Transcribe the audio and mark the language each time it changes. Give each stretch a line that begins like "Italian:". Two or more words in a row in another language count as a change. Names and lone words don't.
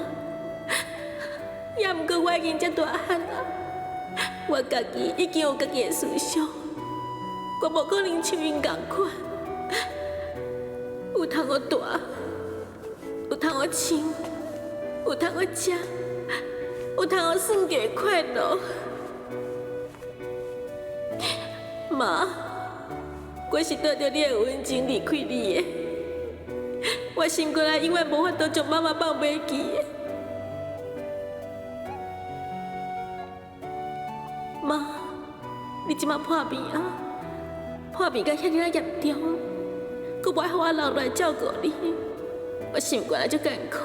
Min Nan Chinese: 也毋过我已经遮大汉啊，我家己已经有家己的思想，我无可能像因共款，有通我大，有通我穿，有通我食，有通我耍就会快乐。妈，我是带着你的温情离开你的，我心肝内永远无法度将妈妈放袂记的。妈，你即马破病啊？破病甲遐尔严重，佫无爱互我留来照顾你，我心肝内足艰苦。